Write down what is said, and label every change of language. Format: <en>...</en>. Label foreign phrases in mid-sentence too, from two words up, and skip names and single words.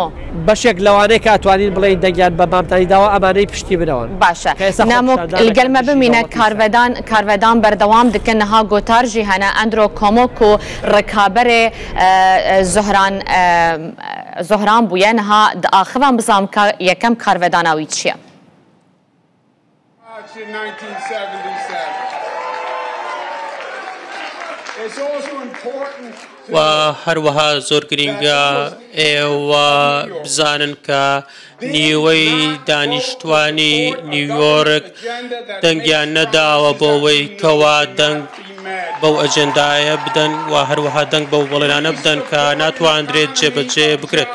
<ckb>بەشێک لەوانەیە کە ئەتوانین بڵێن دەنگیان بە مامتانی داوە ئەمانەی پشتی بنەوەن</ckb> <ku>باشە نامۆ لەگەلمە بمینە کارڤدان بەردەوام دکەن نەها گۆتارژی هەنە ئەندرۆ کۆمۆک و ڕێکابەرێ زۆهران بووە نەها ئاخوان بزانم یەکەم کارڤداناوی چییە؟</ku> <en>In 1977. It's also important</en> <ckb>و هەروەها زۆر گرنگە ئێوە بزانن کە نیوەی دانیشتوانی نیویۆرک دەنگیان نەداوە بۆەوەی کەوا دەنگ بەو ئەجەندایە بدەن و هەروەها دەنگ بەو بەڵێنانە بدەن کە ناتوانرێت جێبەجێ بکرێت.</ckb>